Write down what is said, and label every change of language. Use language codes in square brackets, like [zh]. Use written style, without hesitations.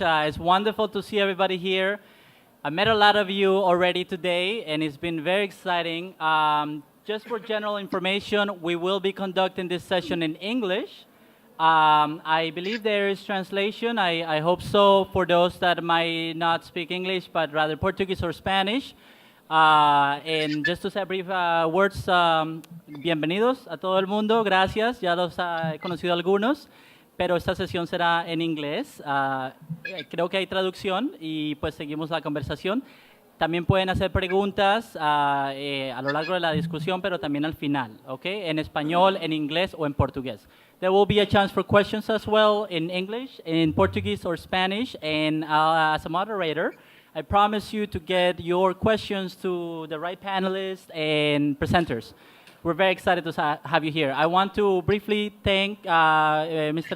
[en] It's wonderful to see everybody here. I met a lot of you already today, and it's been very exciting. Just for general information, we will be conducting this session in English. I believe there is translation. I hope so for those that might not speak English, but rather Portuguese or Spanish. [es] And just to say brief words, bienvenidos a todo el mundo, gracias, ya los he conocido algunos, pero esta sesión será en inglés. Creo que hay traducción y pues seguimos la conversación. También pueden hacer preguntas a lo largo de la discusión, pero también al final, ¿ok? En español, en inglés o en portugués. [en] There will be a chance for questions as well in English, in Portuguese or Spanish, and as a moderator, I promise you to get your questions to the right panelists and presenters. We're very excited to have you here. I want to briefly thank Mr.